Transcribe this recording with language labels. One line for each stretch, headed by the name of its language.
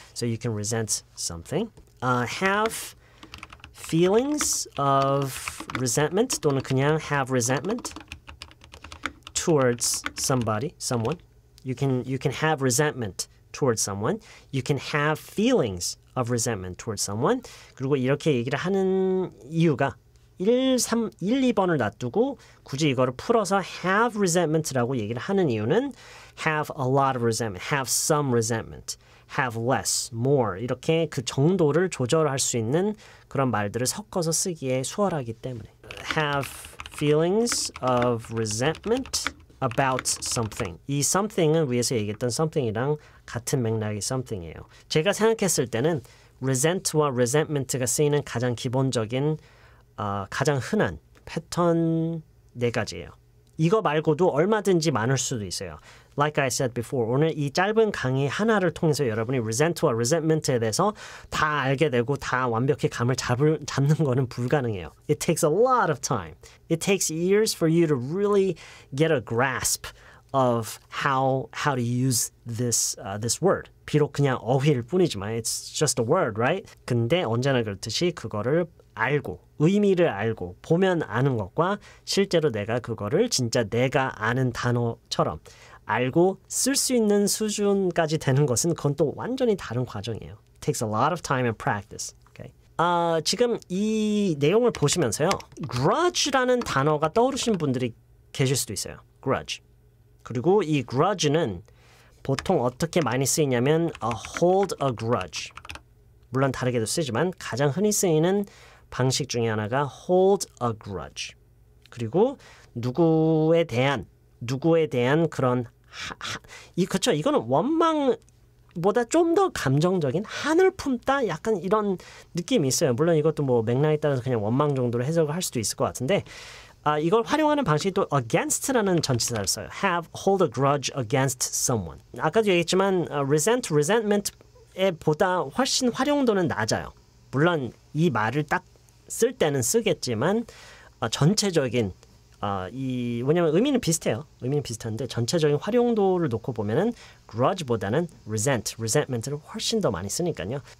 English: So you can resent something. Have feelings of resentment
Korean: 또는 그냥
English: have resentment towards somebody, someone. You can have resentment towards someone. You can have feelings of resentment towards someone.
Korean: 그리고 이렇게 얘기를 하는 이유가 1, 2번을 놔두고 굳이 이거를 풀어서 have resentment라고 얘기를 하는 이유는 have a lot of resentment, have some resentment, have less, more 이렇게 그 정도를 조절할 수 있는 그런 말들을 섞어서 쓰기에 수월하기 때문에 have feelings of resentment about something. 이 something은 위에서 얘기했던 something이랑 같은 맥락의 something이에요. 제가 생각했을 때는 resent와 resentment가 쓰이는 가장 기본적인 가장 흔한 패턴 4가지예요. 이거 말고도 얼마든지 많을 수도 있어요.
English: Like I said before,
Korean: 오늘 이 짧은 강의 하나를 통해서 여러분이 resent와 resentment에 대해서 다 알게 되고 다 완벽히 감을 잡는 거는 불가능해요.
English: It takes a lot of time. It takes years for you to really get a grasp of how to use this word.
Korean: 비록 그냥 어휘일 뿐이지만
English: it's just a word, right?
Korean: 근데 언제나 그렇듯이 그거를 알고 의미를 알고 보면 아는 것과 실제로 내가 그거를 진짜 내가 아는 단어처럼 알고 쓸 수 있는 수준까지 되는 것은 그건 또 완전히 다른 과정이에요.
English: It takes a lot of time and practice. Okay?
Korean: 지금 이 내용을 보시면서요. grudge라는 단어가 떠오르신 분들이 계실 수도 있어요. grudge. 그리고 이 grudge는 보통 어떻게 많이 쓰이냐면 hold a grudge. 물론 다르게도 쓰지만 가장 흔히 쓰이는 방식 중에 하나가 hold a grudge. 그리고 누구에 대한 그런 그렇죠. 이거는 원망보다 좀 더 감정적인 한을 품다 약간 이런 느낌이 있어요. 물론 이것도 뭐 맥락에 따라서 그냥 원망 정도로 해석을 할 수도 있을 것 같은데 이걸 활용하는 방식이 또 against라는 전치사를 써요.
English: hold a grudge against someone.
Korean: 아까도 얘기했지만 resentment에 보다 훨씬 활용도는 낮아요. 물론 이 말을 딱 쓸 때는 쓰겠지만 전체적인 왜냐면 의미는 비슷해요. 의미는 비슷한데 전체적인 활용도를 놓고 보면은 grudge보다는 resentment를 훨씬 더 많이 쓰니까요.